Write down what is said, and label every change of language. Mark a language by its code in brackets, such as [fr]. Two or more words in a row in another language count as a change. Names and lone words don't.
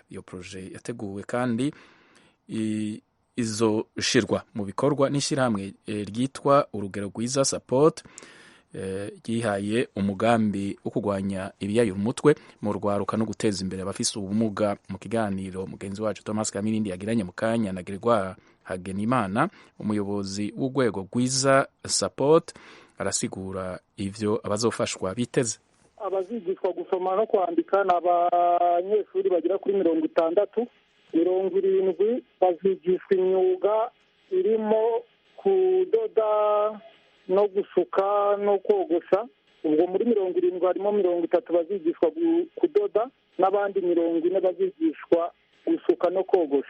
[rn] Iyo proje yateguwe kandi izoshirwa mu bikorwa n'ishirahamwe ryitwa Urugero Rwiza Support yihaye umugambi wo kurwanya ibiyaye umutwe mu rwaruka no guteza imbere abafise ubumuga. Mu kiganiro mugenzi wacu Thomas Kamirindi yagiranye mu kanya na Gregoire Hagenimana umuyobozi w'urwego Rwiza Support arasigura ivyo abazofashwa biteze. Abazigishwa gusoma no kwandika n'abanyeshuri bagera kuri 60, 70 bazigishwa imyuga irimo kudoda no gusuka no kogosha. Ubwo muri 70 harimo 30 bazigishwa kudoda n'abandi 40 bazigishwa gusuka no kogosha.